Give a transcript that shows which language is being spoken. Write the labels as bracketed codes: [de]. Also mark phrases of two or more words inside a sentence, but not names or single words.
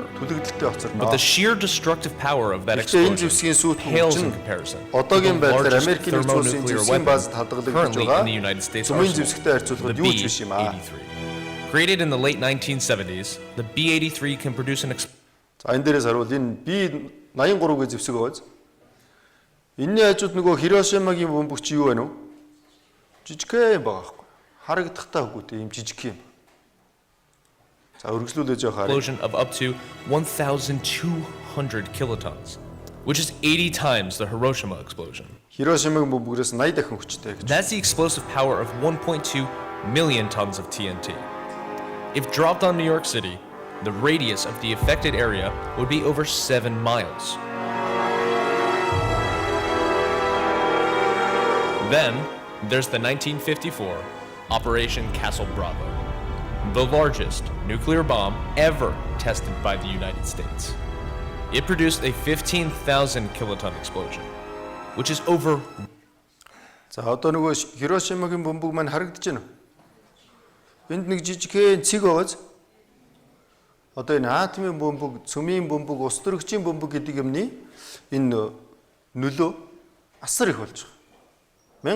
[en] But the sheer destructive power of that explosion pales in comparison with the largest thermonuclear weapon currently in the United States arsenal, the B-83. Created in the late 1970s, the B-83 can produce an explosion. [mn] За энэ дээрээс харуул энэ B-83-гийн зэвсэг байгаа. Энэний хажууд нөгөө Хирошимагийн бөмбөгч юу байна вэ? Жижигхэн байгаа байхгүй. Харагдахтай үгүйтэй юм жижиг юм. За өргөжлүүлж явах хараа. [en] Explosion of up to 1,200 kilotons, which is 80 times the Hiroshima explosion. [mn] Хирошимагийн бөмбөгөөс 80 дахин хүчтэй гэж. [en] That's the explosive power of 1.2 million tons of TNT. If dropped on New York City, the radius of the affected area would be over 7 miles. Then, there's the 1954 Operation Castle Bravo, the largest nuclear bomb ever tested by the United States. It produced a 15,000 kiloton explosion, which is over. [mn] За одоо нөгөө Хирошимагийн бөмбөг маань харагдаж байна уу? Энд нэг жижигхэн цэг байгааз. Одоо энэ атомын бөмбөг, цөмийн бөмбөг, ус төрөгчийн бөмбөг гэдэг юмны энэ нөлөө асар их болж байгаа.